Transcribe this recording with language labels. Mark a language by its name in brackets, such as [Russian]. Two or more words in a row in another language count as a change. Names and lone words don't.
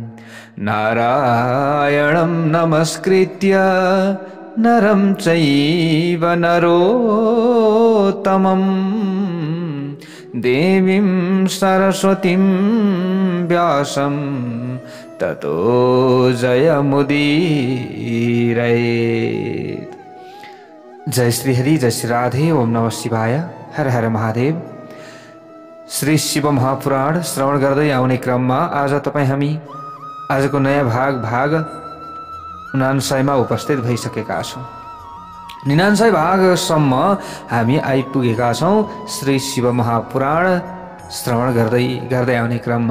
[Sanskrit] नारायणं नमस्कृत्य नरं चैव नरोत्तमं देवीं सरस्वतीं व्यासं ततो जयमुदीरयेत्। जय श्री हरि, जय श्री राधे। ओम नमः शिवाय। हर हर महादेव। [Nepali] श्री शिव महापुराण श्रवण गर्दै आउने क्रममा आज तपाईँ हामी आजको नयाँ भाग 99 मा उपस्थित भइसकेका छौँ। 99 भागसम्म हामी आइपुगेका छौँ श्री शिव महापुराण श्रवण गर्दै आउने क्रममा।